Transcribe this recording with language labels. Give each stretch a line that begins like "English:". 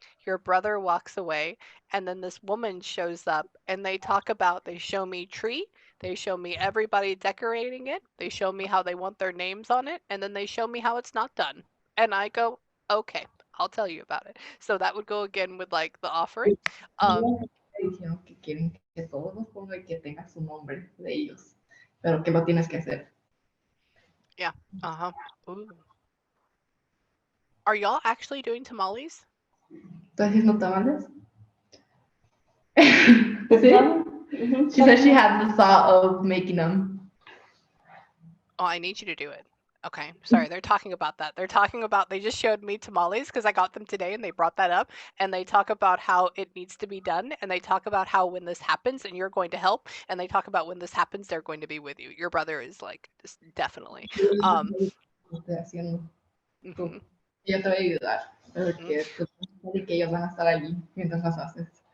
English: your brother walks away, and then this woman shows up, and they show me tree, they show me everybody decorating it, they show me how they want their names on it, and then they show me how it's not done. And I go, okay, I'll tell you about it. So that would go again with like the offering.
Spanish: Dijeron que quieren que todos los pongan y que tenga su nombre de ellos, pero que lo tienes que hacer.
English: Yeah. Uh-huh. Ooh. Are y'all actually doing tamales?
Spanish: ¿Tú haciendo tamales? ¿Sí?
English: She said she had the thought of making them. Oh, I need you to do it. Okay, sorry, they're talking about that. They just showed me tamales because I got them today and they brought that up, and they talk about how it needs to be done, and they talk about how when this happens and you're going to help, and they talk about when this happens, they're going to be with you. Your brother is like, just definitely.
Spanish: Estoy haciendo. Mhm. Yo te voy a ayudar, porque que ellos van a estar allí mientras las haces.